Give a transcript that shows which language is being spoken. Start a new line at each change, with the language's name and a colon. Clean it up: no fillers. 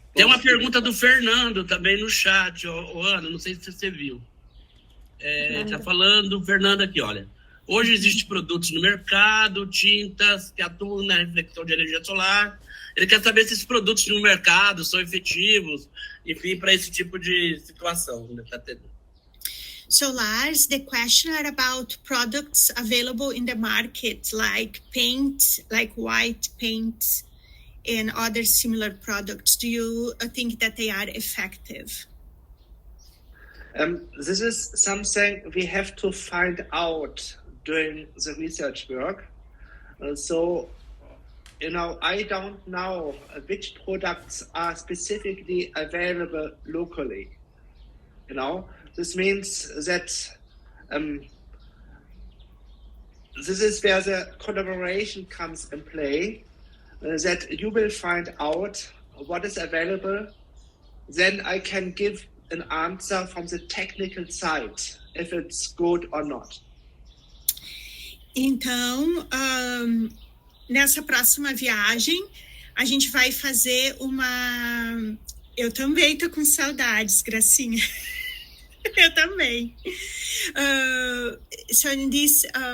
Portuguese: Tem uma pergunta do Fernando também no chat, Ana, não sei se você viu. Está falando, Fernando aqui, olha. Hoje existem produtos no mercado, tintas que atuam na reflexão de energia solar. Ele quer saber se esses produtos no mercado são efetivos, enfim, para esse tipo de situação.
English: So Lars, the question are about products available in the market, like paint, like white paint, and other similar products. Do you think that they are effective? This is something we have to find out during the research work. So, I don't know which products are specifically available locally. This means that this is where the collaboration comes in play. That you will find out what is available, then I can give an answer from the technical side, if it's good or not.
Portuguese: Então, nessa próxima viagem, a gente vai fazer uma... Eu também tô com saudades, Gracinha. Eu também.
English: So in this...